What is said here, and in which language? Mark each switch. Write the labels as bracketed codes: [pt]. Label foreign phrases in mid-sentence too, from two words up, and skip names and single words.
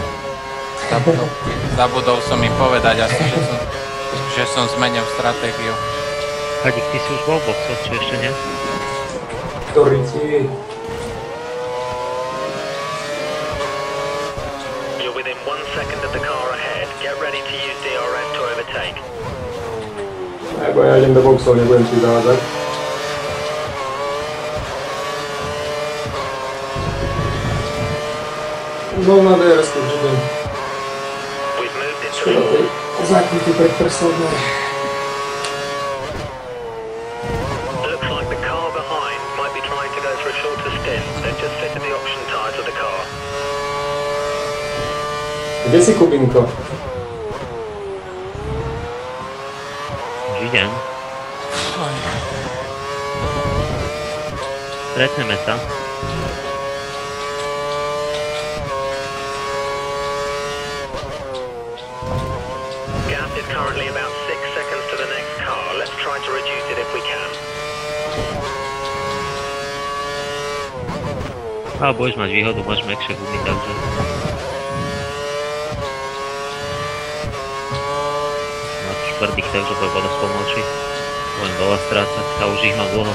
[sk] Zabudol som im povedať asi, že som zmenil stratégiu. Hadik, ty si už bol v boxoch, či ešte nie? Ktorý ti... [en] You're within 1 second of the car ahead. Get ready to use DRS to overtake. [sk] Nebo ja idem do boxov, nebudem ti zavádzať. No na DRS-ku určite. [en] We've moved into [sk] Škoda tej zákryty predpreslednej. [en] Looks like the car behind might be trying to go for a shorter stint. They've just fitted the option tyres of the car. [sk] Kde si, Kubinko? Už idem. Stretneme sa. [en] Gap is currently about 6 seconds to the next car. Let's try to reduce it if we can. [sk] A budeš mať výhodu, máš mäkšie gumy, takže... Máš tvrdých, takže bude spomalší. Budem veľa strácať a už ich mám dlho.